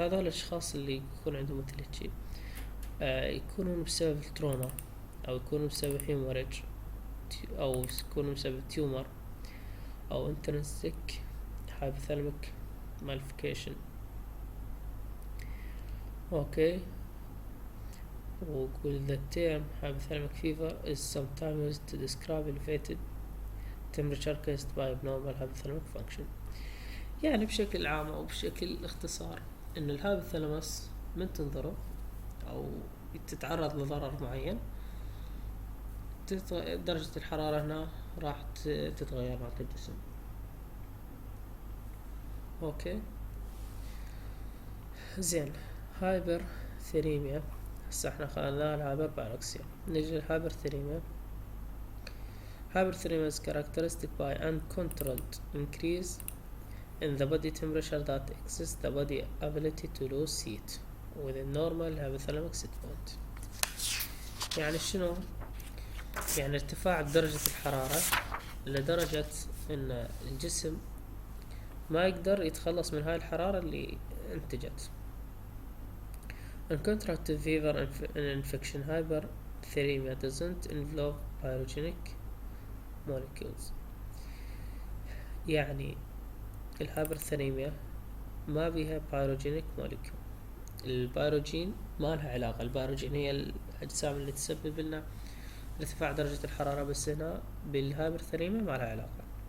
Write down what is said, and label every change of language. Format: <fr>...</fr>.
<ar>هذا الأشخاص اللي يكون عندهم مثل هالشي يكونون بسبب التروما، أو يكونون بسبب هيموريج، أو يكونون بسبب تيومر، أو intrinsic hypothalamic malformation. أوكي.</ar> <en>ويقول the term hypothalamic fever is sometimes used to describe elevated temperature caused by abnormal hypothalamic function.</en> <ar>يعني بشكل عام أو بشكل اختصار إن الهايبوثالاموس من تنضرب أو تتعرض لضرر معين درجة الحرارة هنا راح تتغير مع الجسم. اوكي. زين. هايبر ثيريميا. هسه احنا خلنا الهايبر بايروكسيا، نجي للهايبر ثيريميا.</ar> <en>Hyperthermia is characteristic by uncontrolled increase in the body temperature that exceeds the body ability to lose heat within normal hypothalamic set point. يعني شنو؟</en> <ar>يعني ارتفاع درجة الحرارة لدرجة ان الجسم ما يقدر يتخلص من هاي الحرارة اللي انتجت.</ar> <en>In contrast to fever and infection, hyperthermia doesn't involve pyrogenic molecules.</en> <ar>يعني الهايبرثريميا ما بيها بايروجينيك موليكيول. البايروجين ما لها علاقة، البايروجين هي الأجسام اللي تسبب لنا ارتفاع درجة الحرارة، بس هنا بالهايبرثريميا ما لها علاقة.</ar>